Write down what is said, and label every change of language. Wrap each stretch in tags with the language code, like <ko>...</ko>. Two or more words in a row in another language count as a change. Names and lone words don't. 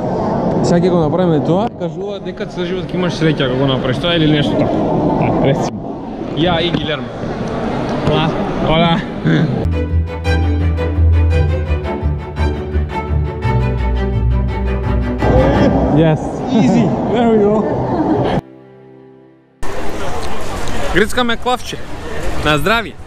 <mk>Сега ќе го направиме тоа. Кажуваат дека цел живот ќе имаш среќа кога го направиш тоа или нешто така. Рецимо. Ја и Гилермо. Hola.</mk> <en>Yes. Easy. There we go.</en> <mk>Грицкаме клавче. На здравје.</mk>